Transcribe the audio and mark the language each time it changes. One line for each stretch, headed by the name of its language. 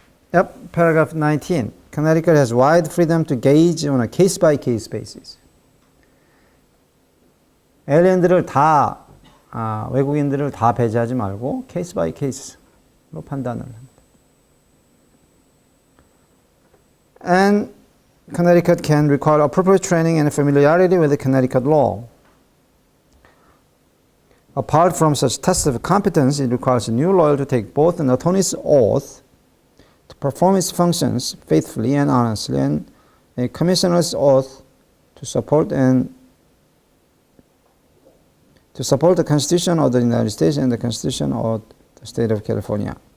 English: Yep, paragraph 19. Connecticut has wide freedom to gauge on a case-by-case basis.
Korean: 에일리언들을 다 외국인들을 다 배제하지 말고 케이스-바이-케이스로 판단을 합니다.
English: And Connecticut can require appropriate training and familiarity with the Connecticut law. Apart from such tests of competence, it requires a new lawyer to take both an attorney's oath to perform its functions faithfully and honestly, and a commissioner's oath to support the Constitution of the United States and the Constitution of the State of California.